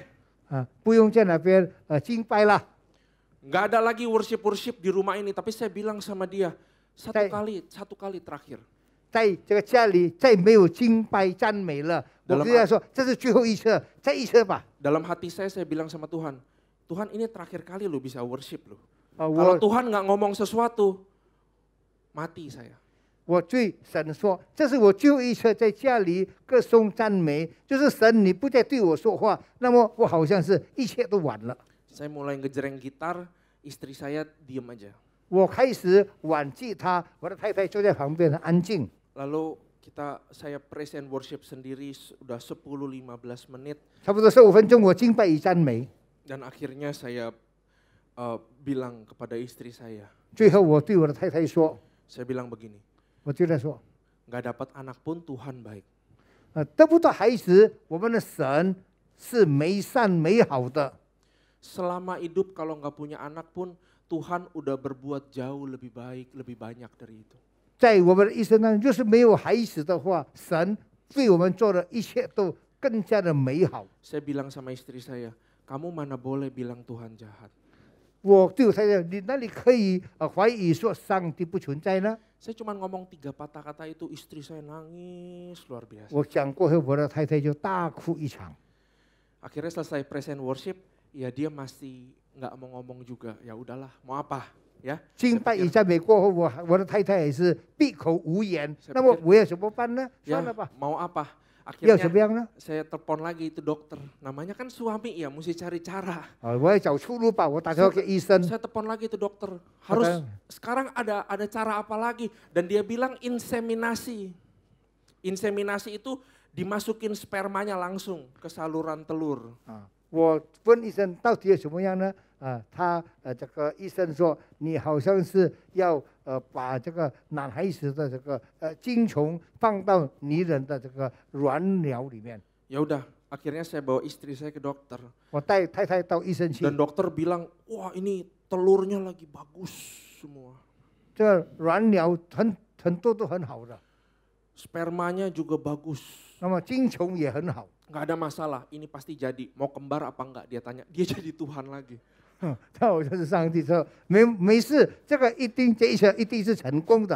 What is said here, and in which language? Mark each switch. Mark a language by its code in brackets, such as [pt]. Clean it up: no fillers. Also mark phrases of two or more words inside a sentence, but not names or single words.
[zh] 啊，不用在那边敬拜了。 [id] Nggak ada lagi worship di rumah ini. Tapi saya bilang sama dia, satu kali terakhir. [zh] 在这个家里再没有敬拜赞美了，我跟他说这是最后一次，再一次吧。 [id] Dalam hati saya bilang sama Tuhan, Tuhan ini terakhir kali lo bisa worship lo. 啊， Kalau [zh] 我 [id] Tuhan nggak ngomong sesuatu, mati saya. [zh] 我对神说，这是我最后一次在家里歌颂赞美，就是神你不再对我说话，那么我好像是一切都完了。 [id] Saya mulai ngejreng gitar, istri saya diem aja. [zh] 我开始玩吉他，我的太太坐在旁边很安静。 [id] Lalu saya [en] present worship [id] sendiri sudah 10-15 menit. [zh] 差不多15分钟，我敬拜与赞美。 [id] Dan akhirnya saya bilang kepada istri saya. [zh] 最后我对我的太太说， [id] Saya bilang begini, [zh] 我对她说， [id] nggak dapat anak pun Tuhan baik. [zh] 得不到孩子，我们的神是美善美好的。 [id] Selama hidup kalau nggak punya anak pun Tuhan udah berbuat jauh lebih baik, lebih banyak dari itu. [zh] 在我们的一生当中，若是没有孩子的话，神对我们做的一切都更加的美好。 [id] Saya bilang sama istri saya, kamu mana boleh bilang Tuhan jahat. [zh] 我对我太太，你哪里可以怀疑说上帝不存在呢？ [id] Saya cuma ngomong 3 patah kata itu, istri saya nangis luar biasa. [zh] 我讲过后，我的太太就大哭一场。 [id] Akhirnya selesai [en] present worship, [id] ya dia masih nggak mau ngomong juga. Ya udahlah, mau apa? Ya. [zh] 敬拜与赞美过后，我的太太也是闭口无言。那么我要怎么办呢？ [id] Ya, [zh] 算了吧， [id] mau apa? [zh] 要怎么 [id] Akhirnya [zh] 样呢？ [id] saya telepon lagi itu dokter. Namanya kan suami ya, mesti cari cara. [zh] 我要找出路吧。我打电话给医生， [id] Saya telepon lagi itu dokter. Harus sekarang ada cara apa lagi? Dan dia bilang inseminasi. Inseminasi itu dimasukin spermanya langsung ke saluran telur. [zh] 我问医生到底有什么样呢？他这个医生说，你好像是要把这个男孩子的这个精虫放到女人的这个卵鸟里面。 [id] Ya udah, akhirnya saya bawa istri saya ke dokter. [zh] 我带太太到医生去， [id] Dan dokter bilang, wah ini telurnya lagi bagus semua. [zh] 这个卵鸟很多都很好的， [id] Spermanya juga bagus. [zh] 那么精虫也很好。 [id] Nggak ada masalah, ini pasti jadi. Mau kembar apa enggak? Dia tanya, dia jadi Tuhan lagi. [zh] 他好像是上帝说没事，这个这一切一定是成功的。